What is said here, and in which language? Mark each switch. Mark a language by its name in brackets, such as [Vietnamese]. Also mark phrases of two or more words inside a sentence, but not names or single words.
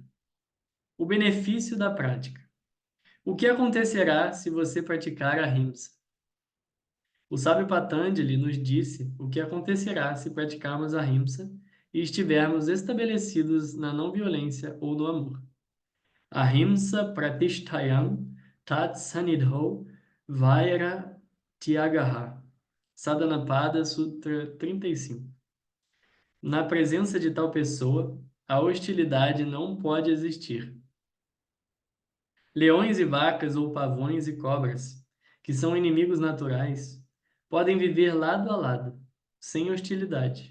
[Portuguese] O benefício da prática. O que acontecerá se você praticar a ahimsa? O sábio Patanjali nos disse o que acontecerá se praticarmos a ahimsa e estivermos estabelecidos na não violência ou no amor. [Sanskrit] अहिंसा प्रतिष्ठायां तत् सन्निधौ वैर त्यागः. [Portuguese] Sadhanapada Sutra 35. Na presença de tal pessoa, a hostilidade não pode existir. Leões e vacas ou pavões e cobras, que são inimigos naturais, podem viver lado a lado, sem hostilidade.